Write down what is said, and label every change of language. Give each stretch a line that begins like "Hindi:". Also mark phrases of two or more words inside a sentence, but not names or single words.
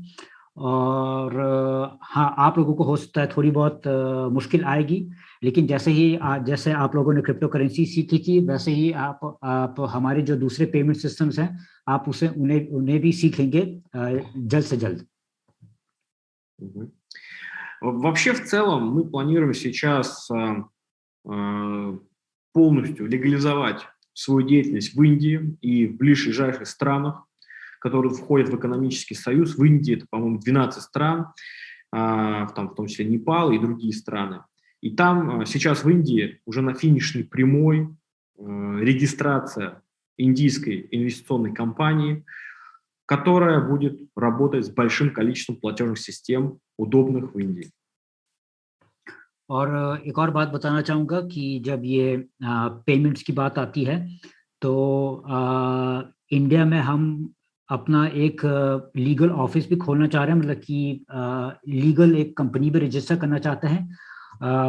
Hindi: और हाँ, आप लोगों को हो सकता है थोड़ी बहुत मुश्किल आएगी, लेकिन जैसे आप लोगों ने
English: crypto currency
Hindi: सीखी थी, वैसे ही आप हमारे जो दूसरे
English: payment systems
Hindi: हैं, आप उन्हें भी सीख लेंगे जल्द से जल्द। Мгм.
Russian: Вообще, в целом, мы планируем сейчас полностью легализовать свою деятельность в Индии и в ближайших странах, которые входят в экономический союз. В Индии это, по-моему, 12 стран, там, в том числе Непал и другие страны. И там сейчас в Индии уже на финишной прямой регистрация индийской инвестиционной компании, которая будет работать с большим количеством платежных систем, удобных в Индии.
Hindi: और एक और बात बताना चाहूँगा कि जब ये पेमेंट्स की बात आती है, तो इंडिया में हम अपना एक
English: legal office
Hindi: भी खोलना चाह रहे हैं, मतलब कि लीगल एक कंपनी भी रजिस्टर करना चाहते हैं।